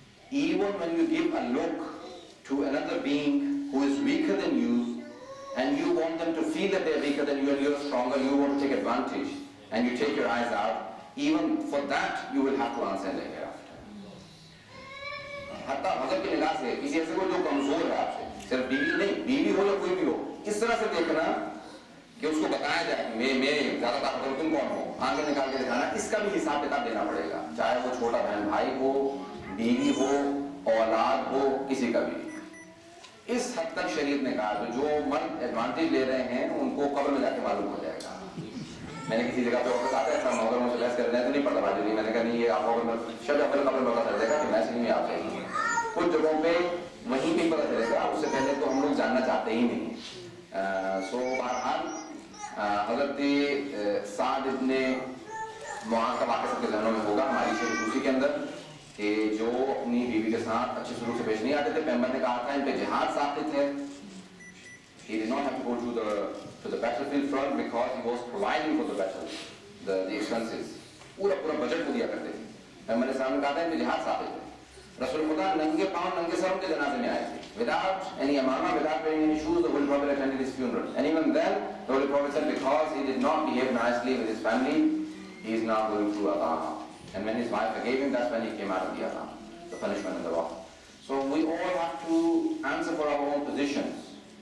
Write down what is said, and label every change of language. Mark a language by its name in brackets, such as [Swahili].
[English] Even when you give a look to another being who is weaker than you, and you want them to feel that they're weaker than you and you're stronger, you want to take advantage, and you take your eyes out, even for that you will have to answer in the hereafter. [Urdu] حتیٰ حضرت کی نگاہ سے کسی ایسے کو جو کمزور ہے آپ سے, صرف بیوی نہیں, بیوی ہو یا کوئی بھی ہو, اس طرح سے دیکھنا کہ اس کو بتایا جائے میں زیادہ طاقتور تم کون ہو, آنکھیں نکال کے دکھانا, اس کا بھی حساب کتاب دینا پڑے گا, چاہے وہ چھوٹا بہن بھائی ہو, بیوی ہو, اولاد ہو, کسی کا بھی. اس حد تک شریعت نے کہا تو جو مرد ایڈوانٹیج لے رہے ہیں ان کو قبر میں جا کے معلوم ہو جائے گا. میں نے کسی جگہ پہ واپس آتا ہے سر محترموں سے بحث کر رہے ہیں تو نہیں پڑھتا بھائی, میں نے کہا نہیں یہ آپ کو شب اپنے قبر میں پتا چل جائے گا کہ میں سے نہیں آپ سے. کچھ جگہوں پہ وہیں پہ پتا چلے گا, اس سے پہلے تو ہم لوگ جاننا چاہتے ہی نہیں. سو بہرحال حضرت سعد ابن معاذ کا واقعہ سب کے ذہنوں میں ہوگا ہماری شریف اسی کے اندر, کہ جو اپنی بیوی کے ساتھ اچھے سلوک سے پیش نہیں آتے تھے. پیغمبر نے کہا تھا ان پہ جہاد ثابت ہے. [English] He did not have to go to the battlefield front because he was providing for the battle, the expenses. [Urdu] پورا بجٹ کو دیا کرتے تھے. پیغمبر نے سامنے کہا تھا ان پہ جہاد ثابت ہے. رسول خدا ننگے پاؤں ننگے سر ان کے جنازے میں آئے تھے. [English] Without any amama, without wearing any shoes, the Holy Prophet attended his funeral. And even then, the Holy Prophet said because he did not behave nicely with his family, he is now going through adab. And when his wife forgave him, that's when he came out of the adab, the punishment and the wrath. So we all have to answer for our own positions.